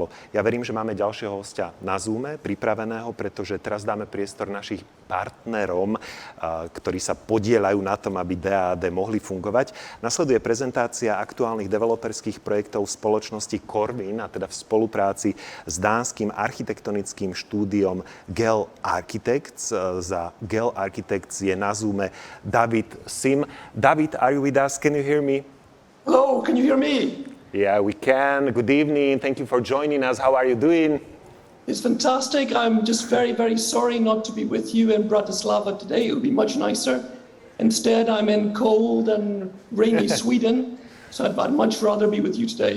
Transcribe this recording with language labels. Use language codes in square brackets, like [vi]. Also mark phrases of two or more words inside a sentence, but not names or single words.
[sk] Ja verím, že máme ďalšieho hostia na Zoome pripraveného, pretože teraz dáme priestor našich partnerom, ktorí sa podieľajú na tom, aby DAAD mohli fungovať. Nasleduje prezentácia aktuálnych developerských projektov spoločnosti CORWIN, a teda v spolupráci s dánskym architektonickým štúdiom Gehl Architects. Za Gehl Architects je na Zoome David Sim. [en] David, are you with us? Can you hear me? Hello, can you hear me? Yeah, we can. Good evening. Thank you for joining us. How are you doing? It's fantastic. I'm just very, very sorry not to be with you in Bratislava today. It would be much nicer. Instead, I'm in cold and rainy Sweden, so I'd much rather be with you today.